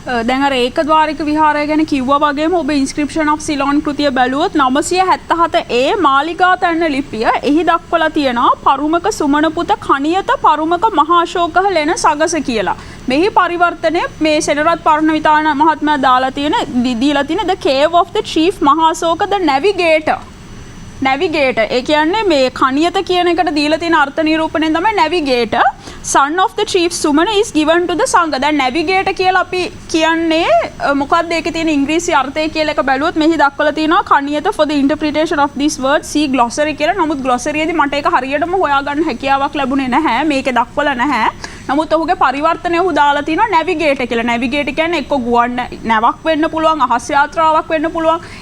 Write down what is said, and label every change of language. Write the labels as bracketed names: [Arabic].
[Sinhala] දැන් අර ඒකද්වාරික විහාරය ගැන කිව්වා වගේම ඔබ ඉන්ස්ක්‍රිප්ෂන් ඔෆ් සිලෝන් කෘතිය බැලුවොත් 977 මාලිගා තැන්න ලිපිය එහි දක්වලා තියෙනවා පරුමක සුමන පුත කණියත පරුමක මහාශෝකහ ලෙන සගස කියලා. මෙහි පරිවර්තනය මේ සෙනරත් පරණවිතාන මහත්මයා දීලා තියෙන the cave of the chief මහාශෝක the navigator. navigator ඒ කියන්නේ මේ කණියත කියන එකට දීලා තියෙන අර්ථ නිරූපණයෙන් තමයි navigator. [English] son of the chief sumana is given to the sangha. [Sinhala] දැන් navigator කියලා අපි කියන්නේ මොකක්ද ඒකේ තියෙන ඉංග්‍රීසි අර්ථය කියලා එක බැලුවොත් මෙහි දක්වලා තියෙනවා කණියත for the interpretation of this word see glossary කියලා. නමුත් glossary එකේදී මට ඒක හරියටම හොයාගන්න හැකියාවක් ලැබුණේ නැහැ. මේකේ දක්වලා නැහැ. නමුත් ඔහුගේ පරිවර්තනය ඔහු දාලා තිනවා නැවිගේටර් කියලා. නැවිගේටර් කියන්නේ එක්ක ගුවන් නැවක් වෙන්න පුළුවන්, අහස් යාත්‍රාවක් වෙන්න පුළුවන්.